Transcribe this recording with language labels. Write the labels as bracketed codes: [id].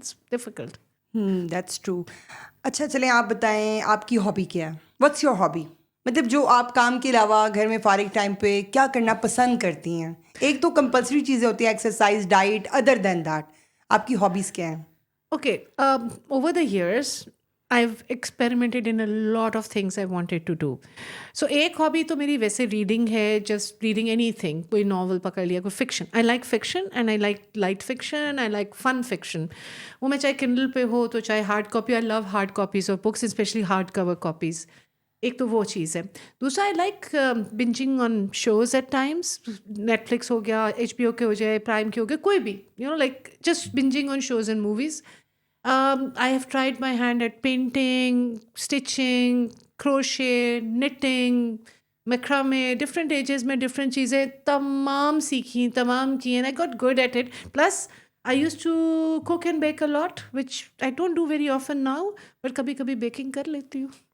[en] It's difficult. That's true. [hi] अच्छा, चलें, आप बताएं आपकी हॉबी क्या है? [en] What's your hobby? [hi] मतलब जो आप काम के अलावा घर में फारिग टाइम पे क्या करना पसंद करती हैं? एक तो कंपलसरी चीज़ें होती हैं, exercise, diet, other than that आपकी हॉबीज़ क्या हैं? [en] Okay, over the years, I've experimented in a lot of things I wanted to do. [hi] So एक हॉबी तो मेरी वैसे रीडिंग है, [en] Just reading anything. [hi] कोई नॉवल पकड़ लिया, कोई fiction. [en] I like fiction and I like light fiction, I like fun fiction. [hi] वो मैं चाहे किंडल पे हो तो चाहे hard copy. [en] I love hard copies of books, specially hard cover copies. [hi] एक तो वो चीज़ है. [en] दूसरा, I like binging on shows at times. [hi] Netflix हो गया, HBO के हो जाए, प्राइम के हो गए, कोई भी, [en] Like just binging on shows and movies. I have tried my hand at painting, stitching, crochet, knitting, macrame. [hi] Different ages में different चीज़ें तमाम सीखी, तमाम की, [en] and I got good at it. Plus, I used to cook and bake a lot, which I don't do very often now, but [hi] कभी कभी baking कर लेती हूँ.